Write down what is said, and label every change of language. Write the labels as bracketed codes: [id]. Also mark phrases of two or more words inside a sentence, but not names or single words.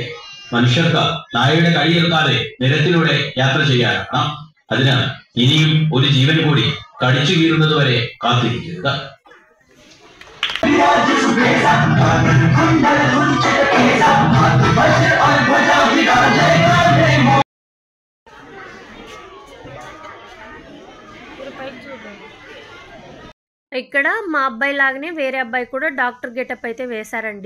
[ml] മനുഷ്യർക്ക് നായയുടെ കടി നിൽക്കാതെ നിരത്തിലൂടെ യാത്ര ചെയ്യാനാകണം. അതിനാൽ ഇനിയും ഒരു ജീവൻ കൂടി കടിച്ചു വീഴുന്നത് വരെ കാത്തിരിക്കരുത്. [te] ఇక్కడ మా అబ్బాయి లాగానే వేరే అబ్బాయి కూడా డాక్టర్ గెటప్ అయితే వేశారండి.